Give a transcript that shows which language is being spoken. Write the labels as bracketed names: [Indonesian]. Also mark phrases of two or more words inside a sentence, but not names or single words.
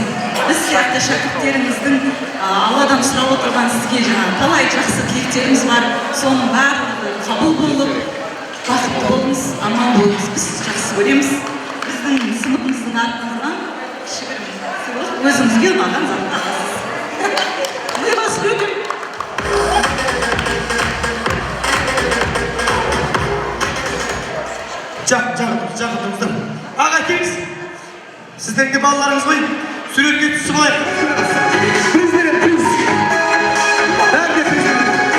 [Kazakh] Біз сияқты шәкірттеріңіздің Алладан сұрап отырған сізге талай жақсы тілектеріміз бар. Соның барлығы қабыл болып, бақытты болыңыз, аман болыңыз. Біз жақсы көреміз. Біздің сыныбымыздың атынан өзіңізге ұнаған затты аласыз. [Russian] Не вас любим. [Kazakh] Жақындыңыздар. Аға келіңіз. Сіздердің балаларыңыз ғой, суретке түсіп алайық. Приз берем, приз. Бәрі де приз берем.